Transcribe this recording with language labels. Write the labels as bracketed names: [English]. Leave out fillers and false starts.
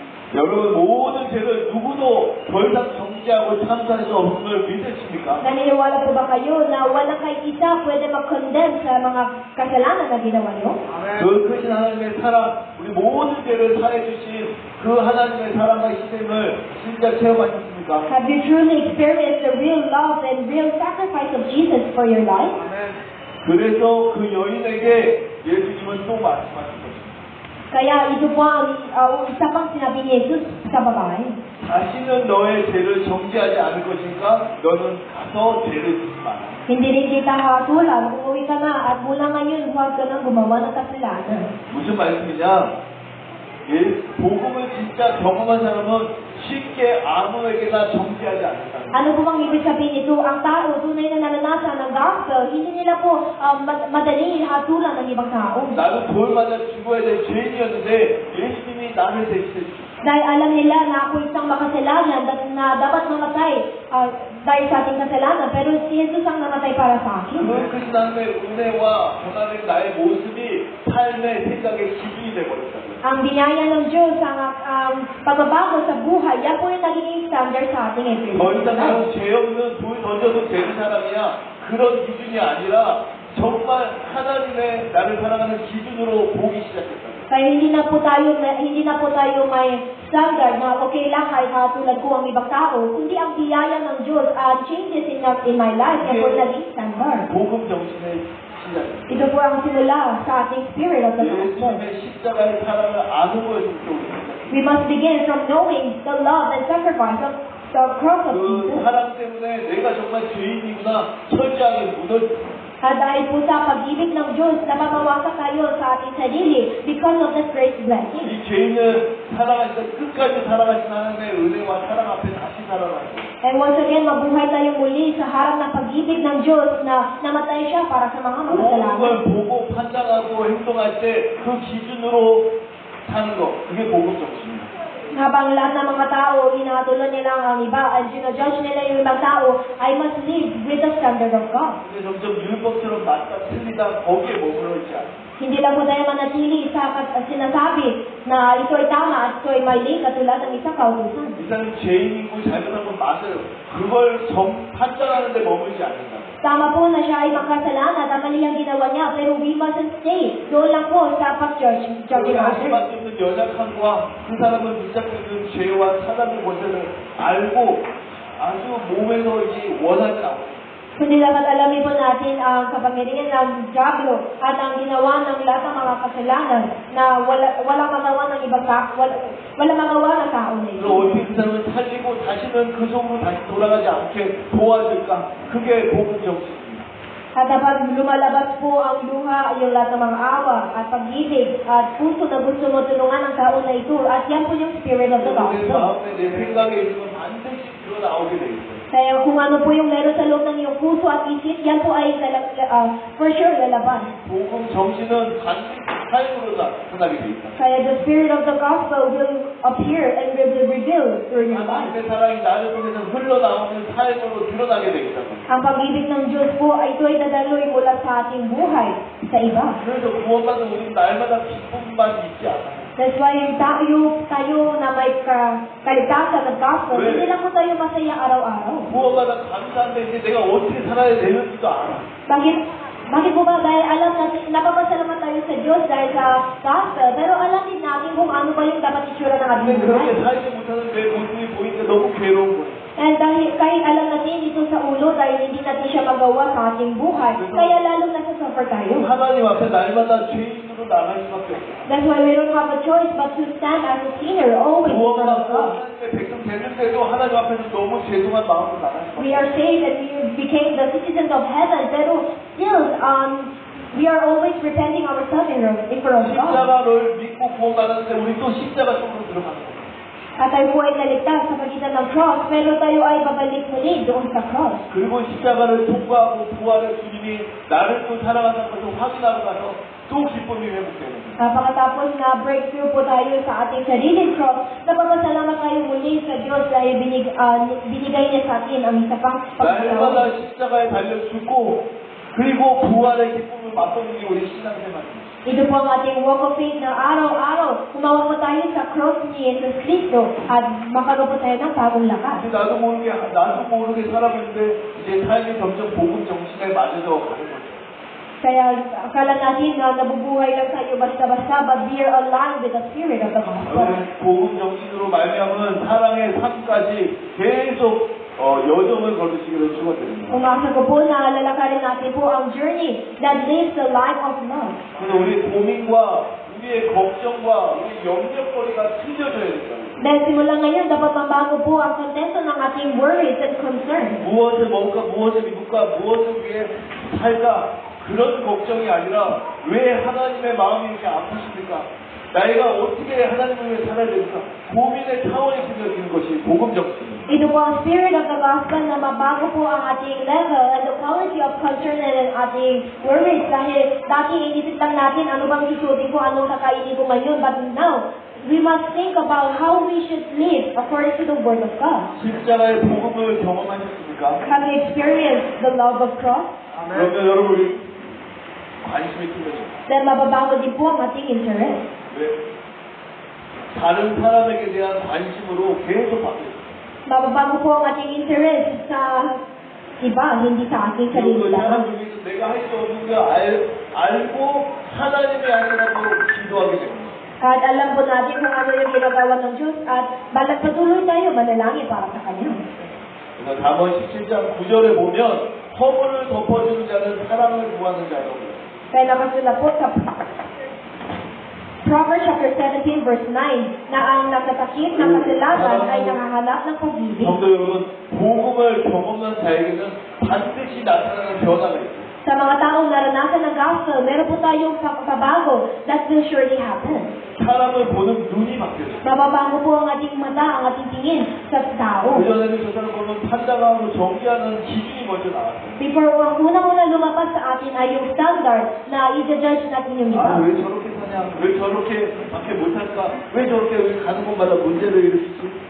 [Korean] 여러분 모든 죄를 누구도 더 이상 정죄하고 참사할 수 없음을 믿으십니까? [Filipino] Naniniwala po ba kayo na walang kahit isa pwede mag-condemn sa mga kasalanan na ginawa niyo? [Korean] 그 크신 하나님의 사랑, 우리 모든 죄를 사해 주신 그 하나님의 사랑과 희생을 진짜 체험하셨습니까? [English] Have you truly experienced the real love and real sacrifice of Jesus for your life? [Korean] 그래서 그 여인에게 예수님은 또 말씀하신 것입니다. [Filipino] Kaya ito po ang isa pang sinabi ni Jesus sa babae. [Korean] 다시는 너의 죄를 정죄하지 않을 것이니까 너는 가서 죄를 짓지 마라. [Filipino] Hindi rin kita hatulan, umuwi ka na at mula ngayon huwag ka nang gumawa ng kasalanan. [Korean] 무슨 말씀이냐? 복음을 진짜 경험한 사람은 쉽게 아무에게나 정죄하지 않는다. [Filipino] Ano po bang ibig sabihin nito? Ang tao, tunay na naranasan ng gospel, hindi nila po madali hatulan ng ibang tao. [Korean] 나는 돌 맞아 죽어야 될 죄인이었는데 예수님이 나를 대신해 주셨다. [Filipino] Dahil alam nila na ako isang makasalanan na dapat mamatay dahil sa ating kasalanan, pero si Jesus ang namatay para sa akin. [Korean] 그 크신 하나님의 은혜와 변화된 나의 모습이 삶의 생각의 기준이 되어버렸다고요. [Filipino] Ang binaya ng Diyos, ang pagbabago sa buhay, yan po yung naging standard sa ating everyday. [Korean] 더 이상 나는 죄 없는 돌 던져도 되는 사람이야. 그런 기준이 아니라 정말 하나님의 나를 사랑하는 기준으로 보기 시작했다. [Filipino] Kaya hindi na po tayo may standard na okay lang kahit tulad ko ang ibang tao, kundi ang biyaya ng Diyos at [English] changes in my life [Filipino] yan po yung naging standard. [Korean] 복음 정신의 시작입니다. [Filipino] Ito po ang simula sa ating [English] spirit of the gospel. [Korean] 예수님의 십자가의 사랑을 아는 거에서부터 우리가 시작합니다. [English] We must begin from knowing the love and sacrifice of the cross of [Korean] 그 [English] Jesus. [Korean] 사랑 때문에 내가 정말 죄인이구나 철저하게 묻어줍니다. [Filipino] At dahil po sa pag-ibig ng Diyos, napapawasa tayo sa ating sarili [English] because of this great blessing. [Korean] 이 죄인을 사랑하시다 끝까지 사랑하신 하나님의 은혜와 사랑 앞에 다시 살아나요. [English] And once again, [Filipino] mabuhay tayo muli sa harap ng pag-ibig ng Diyos na namatay siya para sa mga [Korean] 모든 [Filipino] makasalanan. [Korean] 걸 보고 판단하고 행동할 때 그 기준으로 사는 거 그게 복음 정신입니다. [Filipino] habang lahat ng mga tao, inatulad nila ang iba, at sinajudge nila yung ibang tao, [English] I must live with the standard of God. [Korean] 근데 점점 율법처럼 맞다 틀리다 거기에 머물러 있지 않아요. [Filipino] Hindi lang po tayo manatili sa sinasabi na ito ay tama at ito ay mali katulad ng isang kautusan. [Korean] 이 사람이 죄인이고 잘못한 건 맞아요. 그걸 판단하는 데 머물지 않는다. [Filipino] Tama po na siya ay makasalanan at mali ang ginawa niya, pero [English] we mustn't stay. [Filipino] Doon lang po sa pag-judge [Korean] 우리가 할 [English] others. [Korean] 수밖에 없는 연약함과 그 사람을 붙잡는 죄와 사단의 권세를 알고 아주 몸에서 이제 원하지 않고 [Filipino] Kundi dapat alamin po natin ang kapangyarihan ng diablo at ang ginawa ng lahat ng mga kasalanan na walang magawa ng ibang tao, walang magawa ng tao na ito. [Korean] 그럼 어떻게 그 사람을 살리고 다시는 그 속으로 다시 돌아가지 않게 도와줄까? 그게 복음 정신입니다. [Filipino] At kapag lumalabas po ang luha, yung lahat ng mga awa at pag-ibig at puso na gusto mo tulungan ang tao na ito, at yan po yung [English] spirit of the [Korean] 내 [English] gospel. [Korean] 마음에 내 생각에 있는 건 반드시 드러나오게 돼 있어요. [Filipino] Kaya kung ano po yung meron sa loob ng iyong puso at isip, yan po ay for sure lalabas. [Korean] 복음 정신은 반드시 삶으로 나타나게 돼 있다. [English] Kaya the spirit of the gospel will appear and will be revealed through your life. [Korean] 하나님의 사랑이 나를 통해서 흘러나오는 삶으로 드러나게 되겠다. [Filipino] Ang pag-ibig ng Diyos po ay ito ay dadaloy mula sa ating buhay sa iba. [Korean] 그래서 구원받은 우리는 날마다 기쁨만 있지 않아요. [English] That's why [Filipino] tayo na may kaligtasan ng gospel, hindi lang po tayo masaya araw-araw. [Korean] 구원받아 감사한데 이제 내가 어떻게 살아야 되는지도 알아. [Filipino] Bakit po ba? Dahil alam natin, napapasalamat tayo sa Diyos dahil sa gospel, pero alam din natin kung ano ba yung dapat itsura ng ating [Korean] 근데 그렇게 [Filipino] buhay. [Korean] 살지 못하는 내 모습이 보이니까 너무 괴로운 거예요. [Filipino] And dahil kahit alam natin ito sa ulo dahil hindi natin siya magawa sa ating buhay, kaya lalong nasasuffer tayo. [Korean] 하나님 앞에 날마다 죄인으로 나갈 수밖에 없어요. [English] That's why we don't have a choice but to stand as a sinner always in front of God. [Korean] 하나님의 백성 되는데도 하나님 앞에서 너무 죄송한 마음으로 나갈 수밖에 [English] We are saved and we became the citizens of heaven, [Filipino] pero [English] still, we are always repenting ourselves in front of God. [Korean] 십자가를 믿고 구원받았는데 우리 또 십자가 속으로 들어가는 거예요. [Filipino] At tayo po ay naligtas sa pagitan ng cross, pero tayo ay babalik muli doon sa cross. [Korean] 그리고 십자가를 통과하고 부활의 주님이 나를 또 사랑한다는 것을 확인하고 나서 또 기쁨이 회복되는 거예요. [Filipino] Pagkatapos na breakthrough po tayo sa ating sariling cross, napapasalamat tayo muli sa Diyos dahil binigay niya sa atin ang isa pang pagkatapos. [Korean] 날마다 십자가에 달려 죽고 그리고 부활의 기쁨을 맛보는 게 우리 신앙생활입니다. [Filipino] Ito po ang ating [English] walk of faith [Filipino] na araw-araw, kumawa po tayo sa cross ni Jesus Cristo at makaroon po tayo ng bagong lakas. [Korean] 근데 나도 모르게 살아보는데 이제 삶이 점점 복음 정신에 맞아져 가는 거죠. [Filipino] Kaya akala natin na nabubuhay lang tayo basta-basta, [English] but we are aligned with the spirit of the gospel. [Korean] 복음 정신으로 말미암은 사랑의 삶까지 계속 여정을 걸으시기를 축원드립니다. [Filipino] Umasa ko po na lalakarin natin po ang [English] journey that lives the life of love. [Korean] 그래서 우리 고민과 우리의 걱정과 우리 염려거리가 틀려져야 된다. [Filipino] Dahil simula ngayon, dapat mabago po ang kontento ng ating [English] worries and concerns. [Korean] 무엇을 먹을까, 무엇을 입을까, 무엇을 위해 살까 그런 걱정이 아니라 왜 하나님의 마음이 이렇게 아프십니까? 내가 어떻게 하나님을 위해 살아야 될까? 고민의 차원이 들려지는 것이 복음 정신입니다. [Filipino] Ito po ang [English] spirit of the gospel [Filipino] na mabago po ang ating [English] level and the quality of concern and ating worries. [Filipino] Dahil dati inisip lang natin ano bang susutin ko, anong kakainin ko ngayon. [English] But now, we must think about how we should live according to the word of God. [Korean] 십자가의 복음을 경험하셨습니까? [English] Have you experienced the love of cross? [Korean] 그러면 여러분이 관심이 틀려져요. [English] Then [Filipino] mababago din po ang ating interest. [Korean] 왜? 다른 사람에게 대한 관심으로 계속 바뀌어요. [Filipino] Mababago po ang ating interest sa iba, hindi sa ating sarili [Korean] 그리고 사람 [Filipino] lang. [Korean] 중에서 내가 할 수 없는 걸 알고 하나님이 아니라고 기도하게 됩니다. [Filipino] At alam po natin kung ano yung ginagawa ng Diyos at patuloy tayo manalangin para sa Kanya. [Korean] 그래서 잠언 17장 9절에 보면 허물을 덮어주는 자는 사랑을 구하는 자라고 해요. [Filipino] Kaya nakasulat po sa Proverbs chapter 17 verse 9 na ang nagtatakip ng kasalanan ay nangahanap ng pag-ibig. [Korean] 성도 여러분, 복음을 경험한 자에게는 반드시 나타나는 변화가 있어요. [Filipino] Sa mga taong naranasan ng gospel, meron po tayong pagbabago [English] that will surely happen. [Korean] 사람을 보는 눈이 바뀌어요. [Filipino] Mababago po ang ating mata, ang ating tingin sa tao. [Korean] 그전에는 저 사람 보면 판단하고 정리하는 기준이 먼저 나왔어요. [English] Before, [Filipino] ang unang-una lumabas sa atin ay yung standard na i-judge natin yung iba. [Korean] 아, 왜 저렇게 사냐? 못하냐? 왜 저렇게 밖에 못할까? 왜 저렇게 여기 가는 곳마다 문제를 일으키지?